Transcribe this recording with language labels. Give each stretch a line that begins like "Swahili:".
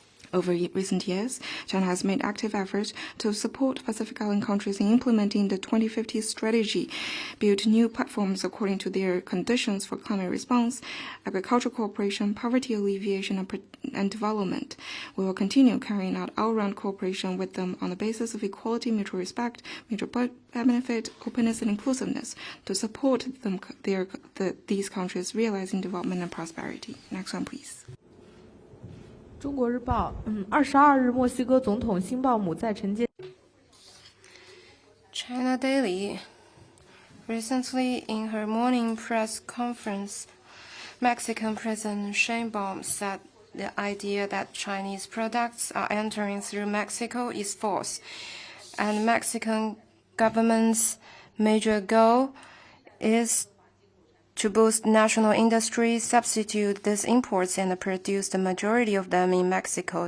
English: Over recent years, China has made active efforts to support Pacific Island countries in implementing the 2050 strategy, build new platforms according to their conditions for climate response, agricultural cooperation, poverty alleviation, and development. We will continue carrying out all-round cooperation with them on the basis of equality, mutual respect, mutual benefit, openness, and inclusiveness to support these countries realizing development and prosperity. Next one, please.
Chinese: 中国日报，22日，墨西哥总统辛鲍姆在晨间。
English: China Daily. Recently, in her morning press conference, Mexican President Sheinbaum said the idea that Chinese products are entering through Mexico is false, and Mexican government's major goal is to boost national industry, substitute these imports, and produce the majority of them in Mexico.